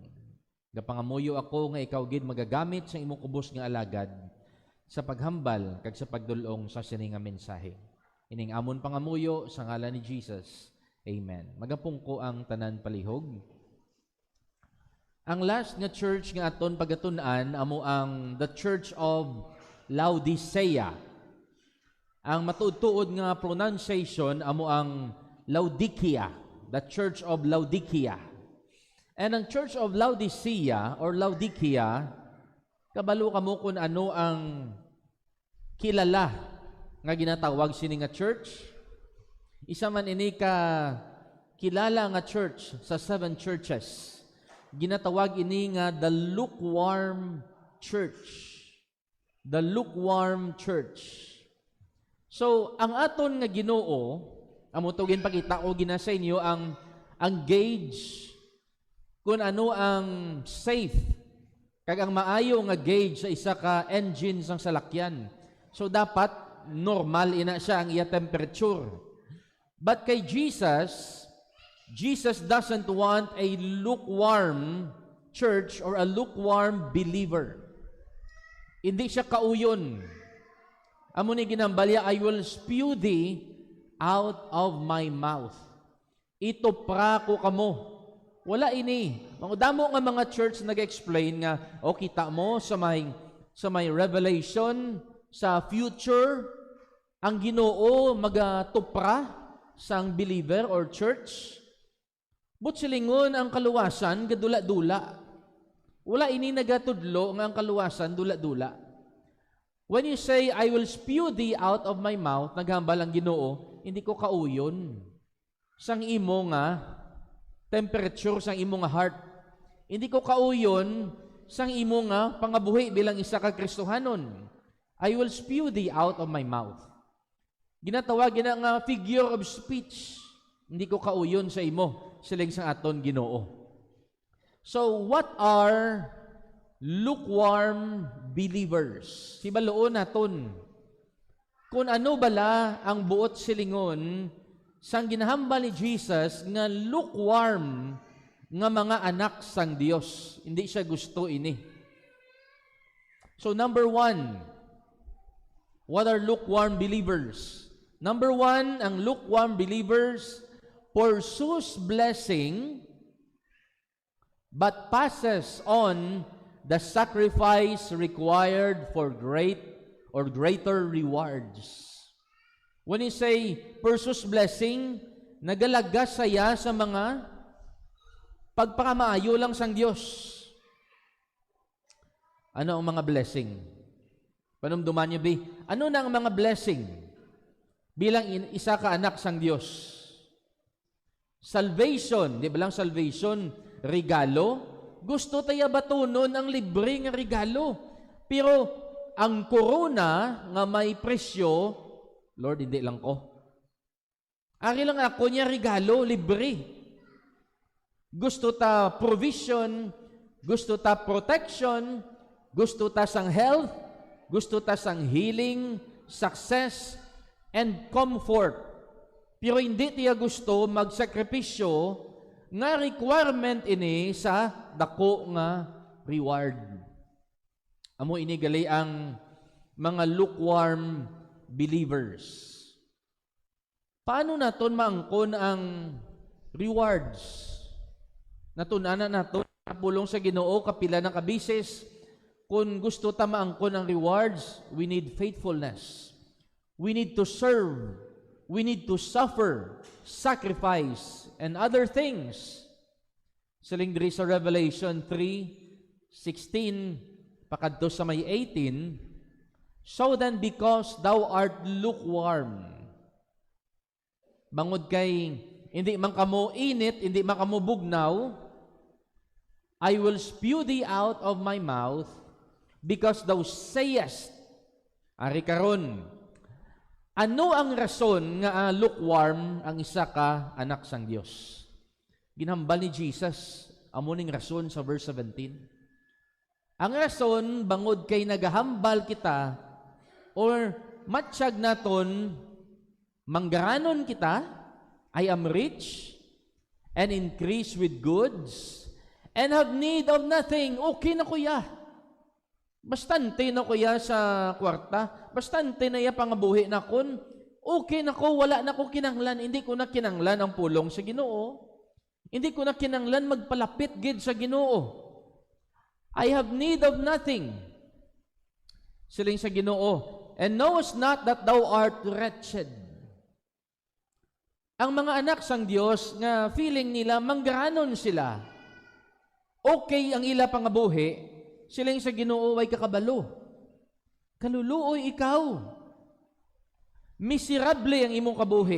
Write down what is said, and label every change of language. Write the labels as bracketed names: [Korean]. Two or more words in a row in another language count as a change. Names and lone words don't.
[Hiligaynon] Gapangamuyo ako nga ikaw gid magagamit sa imong kubos nga alagad sa paghambal kag sa pagdulong sa sini nga mensahe. Ining amon pangamuyo sa ngalan ni Jesus. Amen. Magapong ko ang tanan palihog. Ang last nga church nga aton pagatun-an amo ang the Church of Laodicea. Ang matuod-tuod nga pronunciation amo ang Laodicea, [English] the Church of Laodicea. [Hiligaynon] And ang Church of Laodicea or Laodicea, kabalo kamo kung ano ang kilala nga ginatawag sini nga church. Isa man ini ka kilala nga church sa seven churches. Ginatawag ini nga [English] the lukewarm church. The lukewarm church. [Hiligaynon] So, ang aton nga Ginoo, amo to ginpakita ko gina sa inyo ang gauge kung ano ang safe kag ang maayo nga gauge sa isa ka engine sang salakyan. So dapat normal ina siya ang iya temperature. [English] But kay Jesus, Jesus doesn't want a lukewarm church or a lukewarm believer. [Hiligaynon] Hindi siya kauyon. Amo ni ginambalya, [English] I will spew thee out of my mouth. [Hiligaynon] Itupra ko kamo. Wala ini. Damo nga mga church nag-explain nga, o kita mo sa may revelation, sa future, ang Ginoo magatupra sang believer or church. But silingon ang kaluwasan, gadula-dula. Wala ini nagatudlo nga ang kaluwasan, dula-dula. [English] When you say, I will spew thee out of my mouth, [Hiligaynon] naghambal ang Ginoo, hindi ko kauyon. Sang imo nga temperature, sang imo nga heart. Hindi ko kauyon sang imo nga pangabuhi bilang isa ka Kristohanon. [English] I will spew thee out of my mouth. [Hiligaynon] Ginatawag gina nga [English] figure of speech. [Hiligaynon] Hindi ko kauyon sa imo, siling sang aton Ginoo. [English] So, what are lukewarm believers? [Hiligaynon] Sibaloon naton. Kung ano bala ang buot silingon sang ginahambal ni Jesus nga lukewarm nga mga anak sang Dios. Hindi siya gusto ini. [English] So, number 1, what are lukewarm believers? Number 1, ang lukewarm believers pursues blessing but passes on the sacrifice required for greater rewards. When you say pursues blessing, [Hiligaynon] nagalagas saya sa mga pagpakamaayo lang sang Dios. Ano ang mga blessing? Panumduman niyo, B? Ano na ang mga blessing bilang isa ka anak sang Dios? Salvation, di ba lang salvation? Regalo? Gusto tayo batunon ang libre nga regalo. Pero ang corona nga may presyo, Lord, hindi lang ko. Ari lang ako niya regalo, libre. Gusto ta provision, gusto ta protection, gusto ta sang health, gusto ta sang healing, [English] success, and comfort. [Hiligaynon] Pero hindi tiya gusto magsakripisyo nga requirement ini sa dako nga reward. Amo ini gali ang mga [English] lukewarm believers. [Hiligaynon] Paano naton maangkon ang rewards? Natunanan naton pulong sa Ginoo kapila ng kabisis. Kung gusto ta maangkon ang rewards, [English] we need faithfulness. We need to serve. We need to suffer, sacrifice, and other things. [Hiligaynon] Siling diri sa Revelation 3:16, pakadto sa may 18, [English] so then because thou art lukewarm, [Hiligaynon] bangod kay hindi man kamo init, hindi man kamo bugnaw, [English] I will spew thee out of my mouth because thou sayest, [Hiligaynon] ari karon, ano ang rason nga lukewarm ang isa ka anak sang Dios? Ginhambal ni Jesus amo ning rason sa verse 17. Ang rason bangod kay nagahambal kita or matsyag naton manggaranon kita, [English] I am rich and increase with goods and have need of nothing. [Hiligaynon] Okay na kuya. Bastante na kuya sa kwarta. Bastante na ya pangabuhi na kun. Okay na ko, wala na ko kinanglan. Hindi ko na kinanglan ang pulong sa Ginoo. Hindi ko na kinanglan magpalapit gid sa Ginoo. [English] I have need of nothing. [Hiligaynon] Siling sa Ginoo. [English] And knowest not that thou art wretched. [Hiligaynon] Ang mga anak sang Dios nga feeling nila manggaranon sila. Okay ang ila pangabuhi. Siling sa Ginoo way kakabalo. Kaluluoy ikaw. Miserable ang imong kabuhi.